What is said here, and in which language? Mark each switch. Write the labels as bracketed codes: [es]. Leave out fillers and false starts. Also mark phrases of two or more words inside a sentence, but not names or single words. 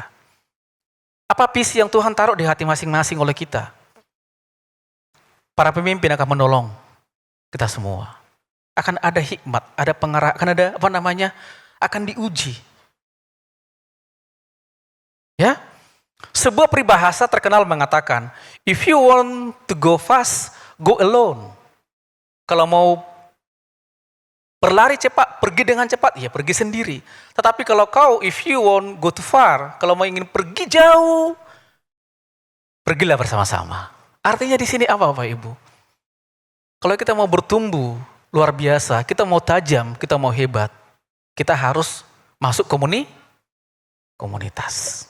[id] Apa visi yang Tuhan taruh di hati masing-masing oleh kita? Para pemimpin akan menolong kita semua. Akan ada hikmat, ada pengarah, akan ada akan diuji. Ya, sebuah peribahasa terkenal mengatakan, [en] if you want to go fast, go alone. [id] Kalau mau berlari cepat, pergi dengan cepat, ya pergi sendiri. Tetapi kalau [en] if you want go too far, [id] kalau mau ingin pergi jauh, pergilah bersama-sama. Artinya di sini apa Bapak Ibu? Kalau kita mau bertumbuh luar biasa, kita mau tajam, kita mau hebat, kita harus masuk komunitas.